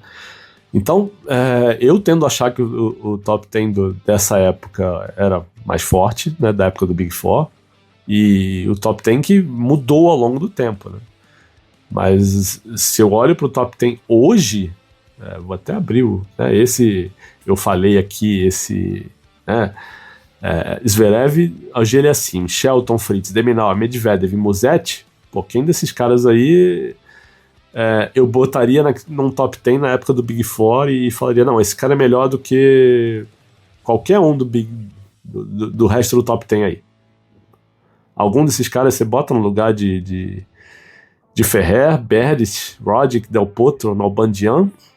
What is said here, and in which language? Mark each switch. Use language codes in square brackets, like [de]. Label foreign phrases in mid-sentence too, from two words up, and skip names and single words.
[pt] Então eu tendo a achar que o top 10 dessa época era mais forte, né, da época do Big Four, e o top 10 que mudou ao longo do tempo, né? Mas se eu olho para o top 10 hoje, vou até abrir esse, eu falei aqui, esse, né, Zverev, Auger-Aliassime, Shelton, Fritz, de Minaur, Medvedev e Musetti. Pô, quem desses caras aí eu botaria num top 10 na época do Big Four e falaria, não, esse cara é melhor do que qualquer um do resto do top 10 aí. Algum desses caras você bota no lugar de Ferrer, Berdych, Roddick, Del Potro, Nalbandian?